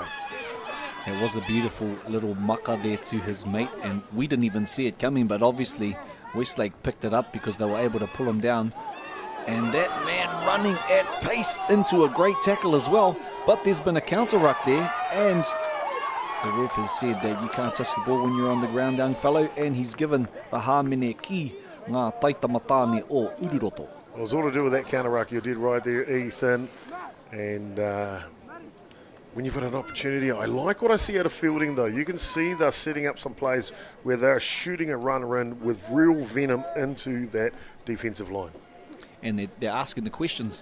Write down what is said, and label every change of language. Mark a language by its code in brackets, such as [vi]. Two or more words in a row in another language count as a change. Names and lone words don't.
[en] It was a beautiful little maka there to his mate, and we didn't even see it coming, but obviously Westlake picked it up because they were able to pull him down. And that man running at pace into a great tackle as well. But there's been a counter ruck there, and the ref has said that you can't touch the ball when you're on the ground, young fellow, and he's given the [mi] hāmene ki ngā taitamatane o Ururoto. [en] Well, it was all to do with that counter ruck. You did right there, Ethan. And when you've got an opportunity, I like what I see out of Feilding, though. You can see they're setting up some plays where they're shooting a runner in with real venom into that defensive line. And they're asking the questions.